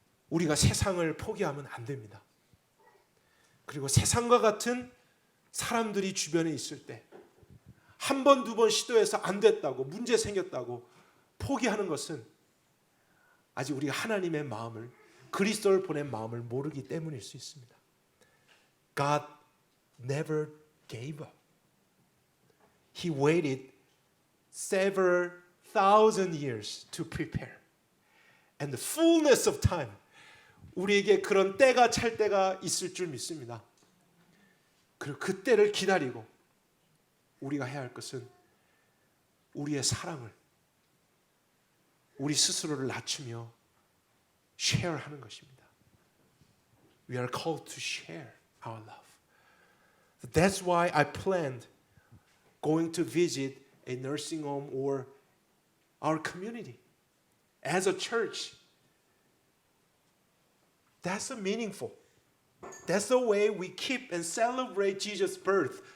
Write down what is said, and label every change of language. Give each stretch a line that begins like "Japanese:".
Korean: 우리가 세상을 포기하면 안 됩니다. 그리고 세상과 같은 사람들이 주변에 있을 때 한 번, 두 번 시도해서 안 됐다고, 문제 생겼다고 포기하는 것은 아직 우리가 하나님의 마음을, 그리스도를 보낸 마음을 모르기 때문일 수 있습니다.
English: God never gave up. He waited several thousand years to prepare. And the fullness of time,
Korean: 우리에게 그런 때가 찰 때가 있을 줄 믿습니다. 그리고 그 때를 기다리고 우리가 해야 할 것은 우리의 사랑을, 우리 스스로를 낮추며 share하는 것입니다.
English: We are called to share our love. That's why I planned going to visit a nursing home or our community as a church. That's meaningful. That's the way we keep and celebrate Jesus' birth.